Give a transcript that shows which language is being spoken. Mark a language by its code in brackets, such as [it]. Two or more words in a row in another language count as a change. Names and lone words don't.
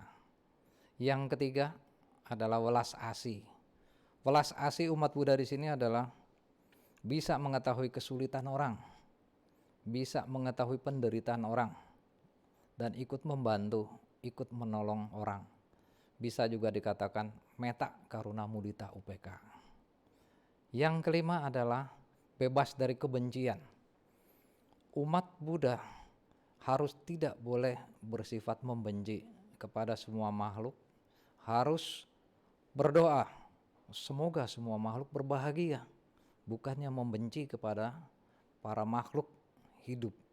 [id] Yang ketiga adalah welas asih. Welas asih umat Buddha di sini adalah bisa mengetahui kesulitan orang, bisa mengetahui penderitaan orang, dan ikut membantu, ikut menolong orang. Bisa juga dikatakan [pi] metta karuna mudita upeka. [id] Yang kelima adalah bebas dari kebencian. Umat Buddha harus tidak boleh bersifat membenci kepada semua makhluk, harus berdoa semoga semua makhluk berbahagia, bukannya membenci kepada para makhluk hidup.